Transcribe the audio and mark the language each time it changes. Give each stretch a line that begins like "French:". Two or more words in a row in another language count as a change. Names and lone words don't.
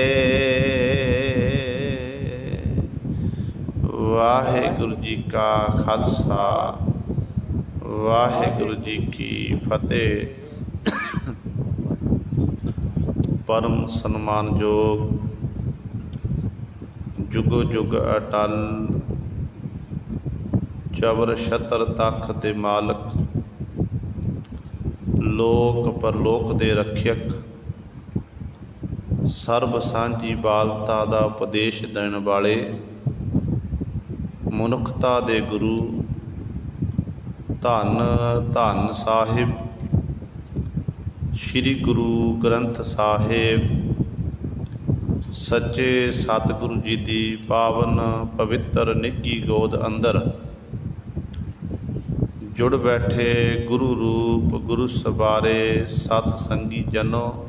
Punjabi: ਵਾਹਿਗੁਰੂ ਜੀ ਕਾ ਖਾਲਸਾ ਵਾਹਿਗੁਰੂ ਜੀ ਕੀ ਫਤਹਿ। ਪਰਮ ਸਨਮਾਨਯੋਗ ਜੁਗ ਜੁਗ ਅਟੱਲ ਚਵਰ ਛਤਰ ਤਖ਼ਤ ਦੇ ਮਾਲਕ। ਲੋਕ ਪਰਲੋਕ ਦੇ ਰੱਖਿਅਕ। ਸਰਬ ਸਾਂਝੀਵਾਲਤਾ ਦਾ ਉਪਦੇਸ਼ ਦੇਣ ਵਾਲੇ। ਮਨੁੱਖਤਾ ਦੇ ਗੁਰੂ ਧੰਨ ਧੰਨ ਸਾਹਿਬ ਸ੍ਰੀ ਗੁਰੂ ਗ੍ਰੰਥ ਸਾਹਿਬ ਸੱਚੇ ਸਤਿਗੁਰੂ ਜੀ ਕੀ ਪਾਵਨ ਪਵਿੱਤਰ ਨਿੱਘੀ ਗੋਦ ਅੰਦਰ ਜੁੜ ਬੈਠੇ ਗੁਰੂ ਰੂਪ ਗੁਰੂ ਸਵਾਰੇ ਸਤਸੰਗੀ ਜਨੋ।